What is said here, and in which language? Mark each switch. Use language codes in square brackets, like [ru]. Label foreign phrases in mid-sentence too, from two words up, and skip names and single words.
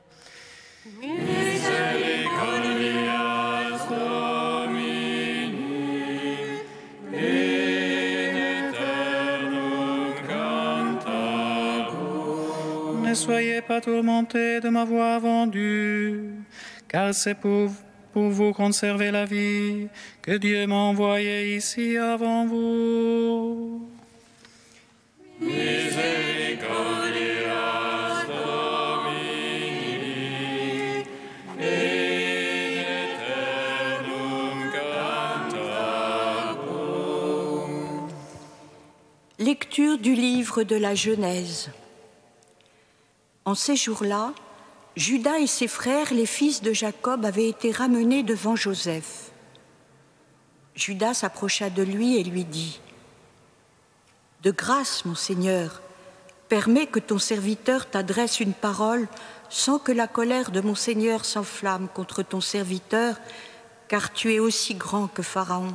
[la] Misericordias Domini, in aeternum cantabo. [fr] Ne soyez pas tourmentés de m'avoir vendu, car c'est pour vous conserver la vie, que Dieu m'a envoyé ici avant vous. [la] Misericordias Domini, in aeternum cantabo. [fr] Lecture du livre de la Genèse. En ces jours-là, Judas et ses frères, les fils de Jacob, avaient été ramenés devant Joseph. Judas s'approcha de lui et lui dit : « De grâce, mon Seigneur, permets que ton serviteur t'adresse une parole sans que la colère de mon Seigneur s'enflamme contre ton serviteur, car tu es aussi grand que Pharaon.